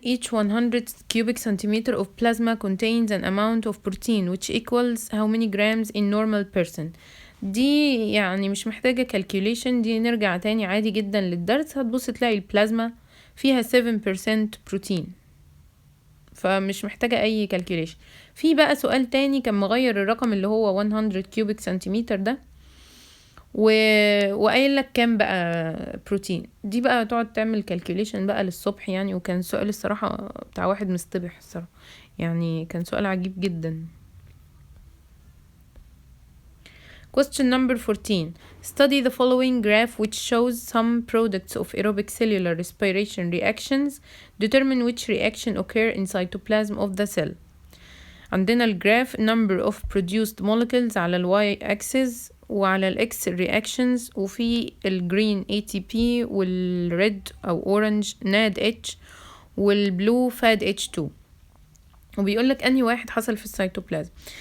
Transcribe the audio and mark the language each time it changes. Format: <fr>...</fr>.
<en>Each 100 cubic centimeter of plasma contains an amount of protein which equals how many grams in normal person.</en> <ar>دي يعني مش محتاجة calculation، دي نرجع تاني عادي جدا للدرس، هتبص تلاقي البلازما فيها 7% بروتين، فمش محتاجة اي calculation. في بقى سؤال تاني كان مغير الرقم اللي هو 100 cubic centimeter ده، وقايل لك كام بقى بروتين. دي بقى تقعد تعمل كالكوليشن بقى للصبح يعني. وكان سؤال الصراحة بتاع واحد مستبح الصراحة، يعني كان سؤال عجيب جدا.</ar> <en>Question number 14. Study the following graph which shows some products of aerobic cellular respiration reactions. Determine which reaction occur in cytoplasm of the cell.</en> <ar>عندنا الجراف</ar> <en>number of produced molecules</en> <ar>على ال y axis وعلى ال x reactions، وفي ال green ATP وال red أو orange NADH والblue FADH2، وبيقولك أنهي واحد حصل في السيتوبلازم.</ar>